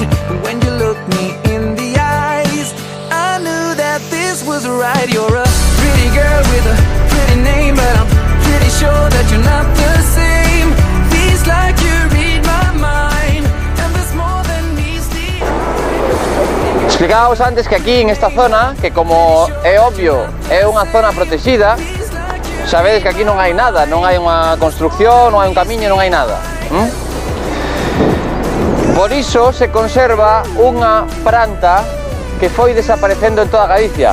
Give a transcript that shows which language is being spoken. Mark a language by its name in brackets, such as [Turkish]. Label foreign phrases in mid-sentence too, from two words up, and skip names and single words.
[English] But when you looked me in the eyes, I knew that this was right. You're a pretty girl with a pretty name, but I'm pretty sure that you're not the same. Feels like you read my mind, and there's more than meets the eye. [Galician] Explicábamos antes que aquí en esta zona, que como é obvio, é unha zona protexida, sabedes que aquí non hai nada, non hai unha construcción, non hai un camiño, non hai nada. Por iso se conserva unha planta que foi desaparecendo en toda Galicia.